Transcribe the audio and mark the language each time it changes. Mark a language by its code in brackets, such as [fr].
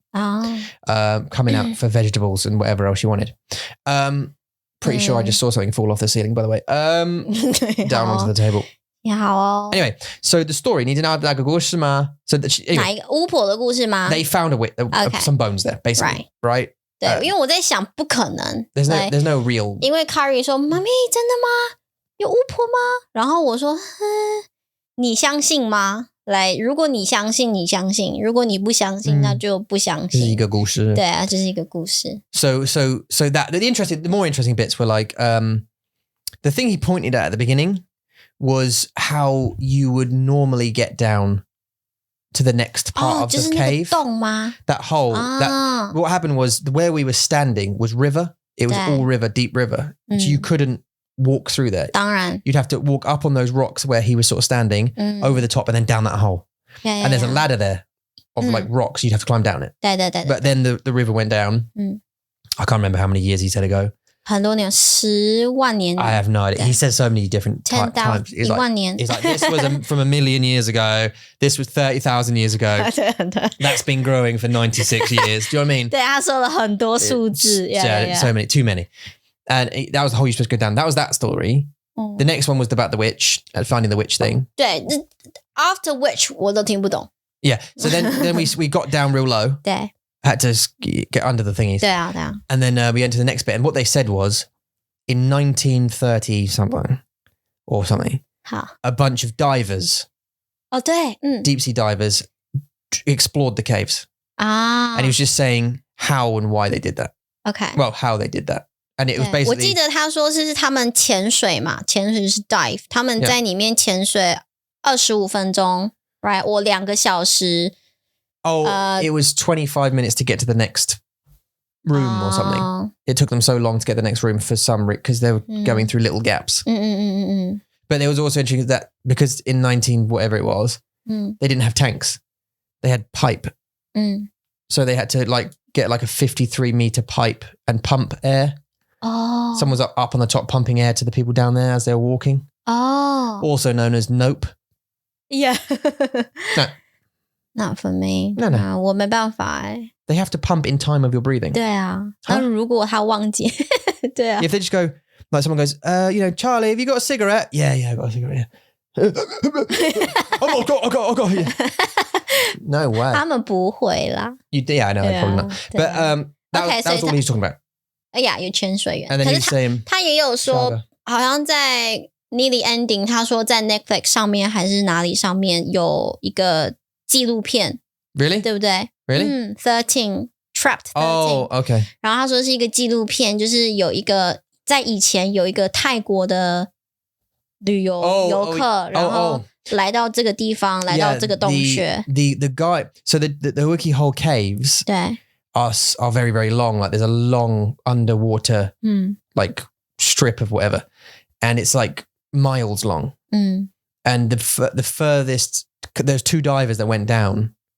[en] Coming out for vegetables and whatever else she wanted. Pretty sure I just saw something fall off the ceiling, by the way. Down onto the table. [zh] 也好哦。 [en] Anyway, so the story, [zh] 你知道那个故事吗? [en] So anyway, [zh] 哪一个巫婆的故事吗？ [en] they found some bones there, basically. Right? [zh] 对，因为我在想，不可能。 [en] There's no real. [zh] 因为 Carrie 说：“妈咪，真的吗？有巫婆吗？” 然后我说：“你相信吗？” 来，如果你相信，你相信；如果你不相信，那就不相信。这是一个故事。对啊，这是一个故事。 [en] So that the more interesting bits were like the thing he pointed at the beginning was how you would normally get down to the next part of the cave. [zh] 就是那个洞吗？ [en] That hole. That what happened was where we were standing was river. It was all river, deep river. So you couldn't walk through there. [zh] 当然 [en] You'd have to walk up on those rocks where he was sort of standing over the top and then down that hole. And there's a ladder there of like rocks. You'd have to climb down it. [zh] 对。 [en] But then the river went down. I can't remember how many years he said ago. [zh] 很多年，10万年。 [en] I have no idea. He says so many different times. He's [zh] 1万年。 [en] He's like, this was from a million years ago. This was 30,000 years ago. That's been growing for 96 years. Do you know what I mean? [zh] 对，他说了很多数字。 [en] So many, too many. And that was the hole you're supposed to go down. That was that story. The next one was about the witch, finding the witch thing. [zh] 对 ， [en] After which [zh] 我都听不懂。 [en] Yeah. So then we got down real low. [zh] 对。 [en] Had to get under the thingies. [zh] 对啊。 [en] And then we went to the next bit. And what they said was, in 1930 something or something, [zh] 好。 [en] a bunch of divers, [zh] 哦，对， [en] deep sea divers, explored the caves. And he was just saying how and why they did that. OK。 Well, how they did that. And it was [zh] 我 [en] basically... [zh] 记得他说是他们潜水嘛，潜水是 [en] dive， [zh] 他们在里面潜水25分钟 ， [en] right？ [zh] 我2个小时。 [en] it was 25 minutes to get to the next room or something. It took them so long to get the next room for some because they were going through little gaps. But there was also interesting that because in 19 whatever it was, they didn't have tanks. They had pipe. So they had to like get like a 53 meter pipe and pump air. Someone was up on the top pumping air to the people down there as they were walking. Also known as nope. Yeah. No. Not for me. No. [zh] 我没办法欸。 [en] They have to pump in time of your breathing. [zh] 对啊，那如果他忘记，对啊。 [en] If they just go, like someone goes, Charlie, have you got a cigarette? Yeah, I've got a cigarette. Yeah. I got. Yeah. No way. [zh] 他们不会啦。 [en] Yeah, I know, probably not. But that was all he was talking about. [zh] 哎呀，有潜水员。 [en] And then [zh] 可 [en] he was saying, [zh] 他也有说，好像在 Nearly Ending， 他说在 Netflix 上面还是哪里上面有一个纪录片， [en] Really? [zh] 对不对 [en] Really? 13 Trapped 13。 Oh, okay. [zh] 然后他说是一个纪录片，就是有一个在以前有一个泰国的旅游游客，然后来到这个地方，来到这个洞穴。 [en] The guy, so the Wookey Hole caves [zh] 对 [en] are very, very long. Like there's a long underwater like strip of whatever. And it's like miles long. And the furthest, there's 2 divers that went down.